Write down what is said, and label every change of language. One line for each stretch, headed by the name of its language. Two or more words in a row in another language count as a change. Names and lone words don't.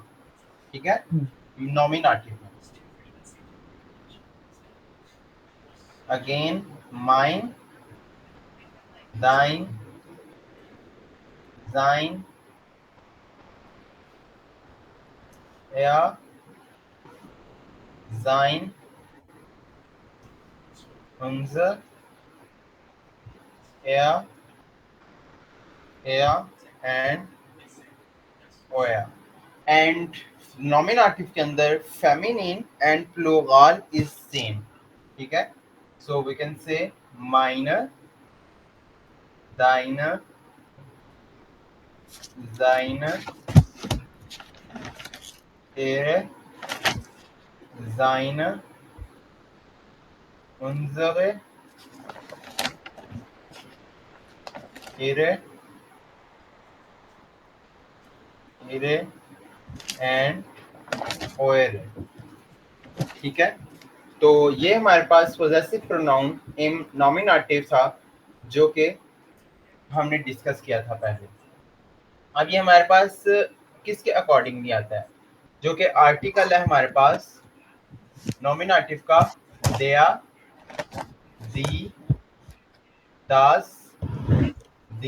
Hindi: ठीक है,
German: नॉमिनेटिव में अगेन meine, deine, seine, ihre, seine, unsere, ihre एंड ओया।
English: and nominative
Hindi: के अंदर
English: feminine and plural is same.
Hindi: ठीक है,
English: so we can say
German: meiner, deiner, seine, ihre, seine, unsere, ihre, and eure।
Hindi: ठीक है, तो ये हमारे पास
English: possessive pronoun in nominative
Hindi: था जो कि हमने डिस्कस किया था पहले। अब ये हमारे पास किसके अकॉर्डिंगली आता है, जो कि आर्टिकल है हमारे पास नॉमिनेटिव का,
German: der, die, das, die.